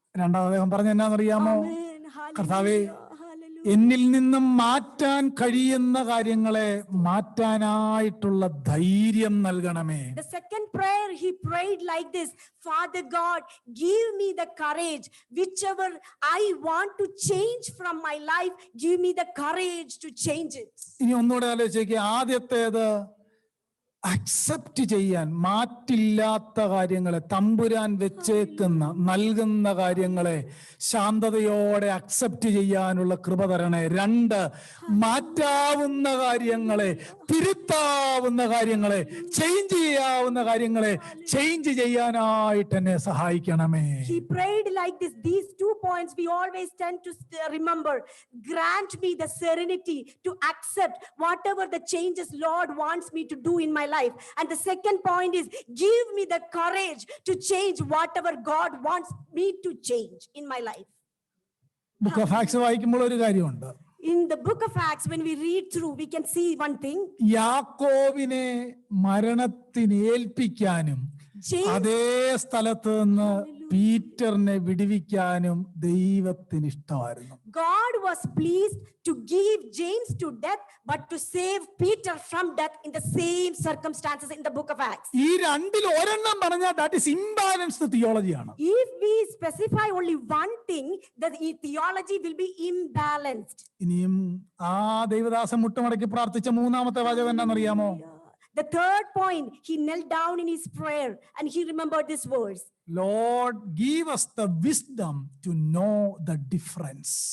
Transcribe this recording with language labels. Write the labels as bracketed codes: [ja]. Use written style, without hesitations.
[ml] രണ്ടാമത് അദ്ദേഹം പറഞ്ഞ എന്നാന്നറിയാമോ? [en] Amen. [ml] കർത്താവേ, [en] Hallelujah. [ml] എന്നിൽ നിന്നും മാറ്റാൻ കഴിയുന്ന കാര്യങ്ങളെ മാറ്റാനായിട്ടുള്ള ധൈര്യം നൽകണമേ. [en] The second prayer he prayed like this: Father God, give me the courage, whichever I want to change from my life, give me the courage to change it. [ml] ഇനി ഒന്നുകൂടെ ആലോചിക്കുക. ആദ്യത്തേത് അക്സെപ്റ്റ് ചെയ്യാൻ, മാറ്റില്ലാത്ത കാര്യങ്ങളെ, തമ്പുരാൻ വെച്ചേക്കുന്ന നൽകുന്ന കാര്യങ്ങളെ ശാന്തതയോടെ അക്സെപ്റ്റ് ചെയ്യാനുള്ള കൃപ തരണേ. 2, മാറ്റാവുന്ന കാര്യങ്ങളെ തിരുത്താവുന്ന കാര്യങ്ങളെ, ചേഞ്ച് ചെയ്യാവുന്ന കാര്യങ്ങളെ ചേഞ്ച് ചെയ്യാനായിട്ട് എന്നെ സഹായിക്കണമേ. [en] He prayed like this. These 2 points we always tend to remember. Grant me the serenity to accept whatever the changes Lord wants me to do in my life. And the second point is, give me the courage to change whatever God wants me to change in my life. [ml] Book of acts വായിക്കുമ്പോൾ ഒരു കാര്യമുണ്ട്. [en] In the book of Acts, when we read through, we can see one thing. [ml] യാക്കോബിനെ മരണത്തിന് ഏൽപ്പിക്കാനും [en] James, [ml] അതേ സ്ഥലത്ത് നിന്ന് പീറ്ററിനെ വിടുവിക്കാനും ദൈവത്തിന് ഇഷ്ടമായിരുന്നു. [en] God was pleased to give James to death, but to save Peter from death in the same circumstances in the book of Acts. [ml] ഈ രണ്ടിൽ ഒരെണ്ണം പറഞ്ഞാൽ [en] that is imbalanced [ml] തിയോളജിയാണ്. [en] If we specify only one thing, the theology will be imbalanced. [ml] ഇനിയും ആ ദൈവദാസൻ മുട്ടുമടക്കി പ്രാർത്ഥിച്ച മൂന്നാമത്തെ വാചകം എന്താണെന്നറിയാമോ? [en] The third point, he knelt down in his prayer and he remembered this verse. Lord, give us the wisdom to know the difference.